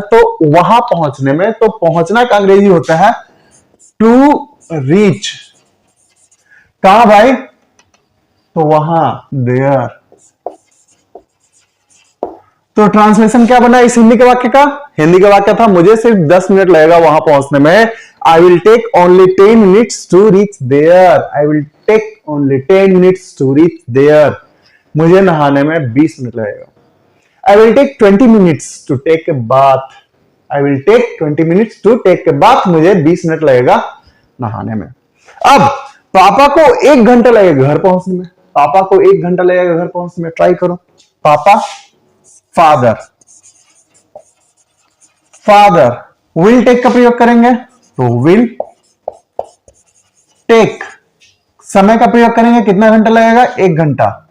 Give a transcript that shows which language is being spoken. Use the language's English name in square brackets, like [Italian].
[Hindi] तो वहां पहुंचने में, तो पहुंचना का अंग्रेजी होता है टू रीच। कहां भाई? तो वहां, देयर। तो ट्रांसलेशन क्या बना इस हिंदी के वाक्य का? हिंदी का वाक्य था मुझे सिर्फ 10 मिनट लगेगा वहां पहुंचने में। [English] I will take only 10 minutes to reach there. I will take only 10 minutes to reach there. [Hindi] मुझे नहाने में 20 मिनट लगेगा। [English] I will take 20 minutes to take a bath. I will take 20 minutes to take a bath. [Hindi] मुझे 20 minute लगेगा नहाने में। अब पापा को 1 घंटा लगेगा घर पहुंचने में। पापा को 1 घंटा लगेगा घर पहुंचने में। ट्राई करो। पापा, फादर। फादर विल टेक का प्रयोग करेंगे तो विल टेक। समय का प्रयोग करेंगे, कितना घंटा लगेगा? 1 घंटा।